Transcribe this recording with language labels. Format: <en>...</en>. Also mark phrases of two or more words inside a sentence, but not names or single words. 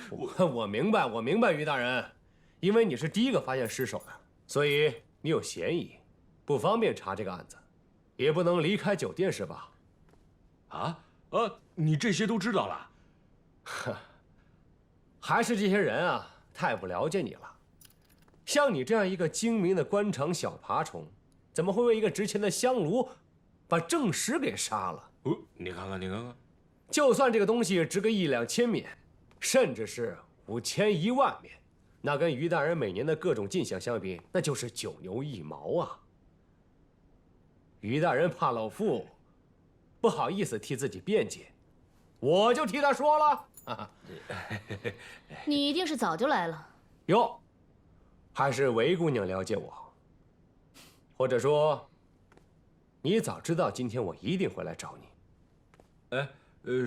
<zh>我明白，于大人，因为你是第一个发现尸首的，所以你有嫌疑，不方便查这个案子，也不能离開酒店，是吧？你這些都知道了？還是這些人啊，太不了解你了。像你這樣一個精明的官場小爬蟲，怎麼會為一個值錢的香爐把正史給殺了？你看看，就算這個東西值個1兩千緬，甚至是5千1萬緬，那跟於大人每年的各種進項相比，那就是9牛1毛啊。於大人怕老夫不好意思替自己辯解，我就替他說了。你一定是早就來了。喲，還是韦姑娘了解我，或者說，你早知道今天我一定會來找你。</zh>